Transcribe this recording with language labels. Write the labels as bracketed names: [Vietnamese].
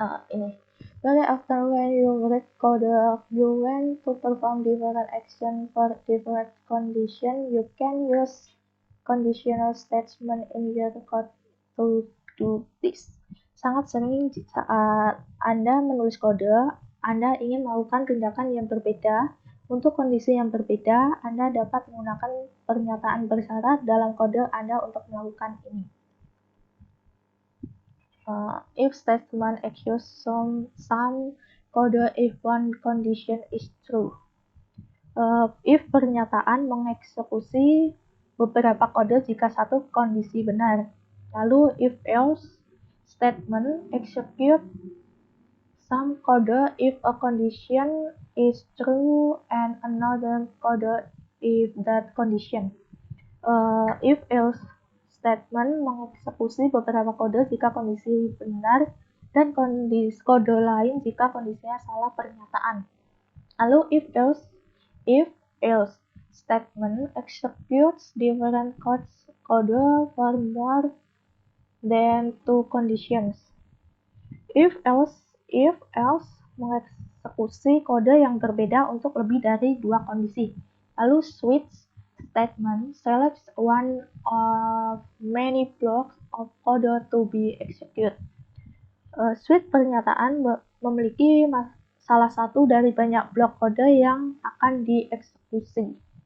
[Indonesian] Ini. [English] Very often when you read code, you want to perform different action for different condition. You can use conditional statement in your code to do this. [Indonesian] Sangat sering saat Anda menulis kode, Anda ingin melakukan tindakan yang berbeda. Untuk kondisi yang berbeda, Anda dapat menggunakan pernyataan bersyarat dalam kode Anda untuk melakukan ini. [English] If statement executes some code if one condition is true. [Indonesian] If pernyataan mengeksekusi beberapa kode jika satu kondisi benar. Lalu [English] if else statement execute some code if a condition is true and another code if that condition. [Indonesian] If else statement mengeksekusi beberapa kode jika kondisi benar dan kode lain jika kondisinya salah pernyataan. Lalu [English] if else statement executes different kode for more than two conditions. [Indonesian] If else mengeksekusi kode yang berbeda untuk lebih dari dua kondisi. Lalu [English] switch statement selects one of many blocks of code to be executed. [Indonesian] Switch pernyataan memiliki salah satu dari banyak blok kode yang akan dieksekusi.